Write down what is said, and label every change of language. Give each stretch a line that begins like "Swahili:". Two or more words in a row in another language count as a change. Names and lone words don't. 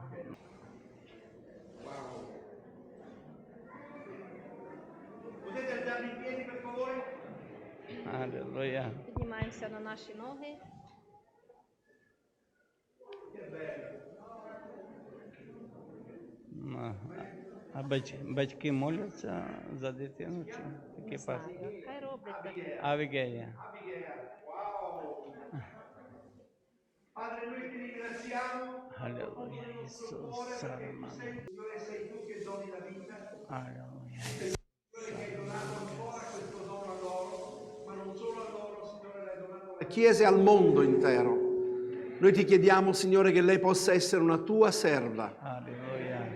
Ukrainian: Алілуя. Піднімаємося на наші ноги. А батьки моляться за дитину? Чи такі пастор? Хай роблять таке. Авігея.
Italian: Padre, noi ti ringraziamo.
Ukrainian: Алілуя. Ісус.
Italian: Signore, sei tu che doni la vita.
Ukrainian: Алілуя.
Italian: Signore, che hai donato ancora questo dono a loro, ma non solo a loro, Signore, l'hai donato alle chiese e al mondo intero. Noi ti chiediamo, Signore, che lei possa essere una tua serva,
Ukrainian: Алілуя.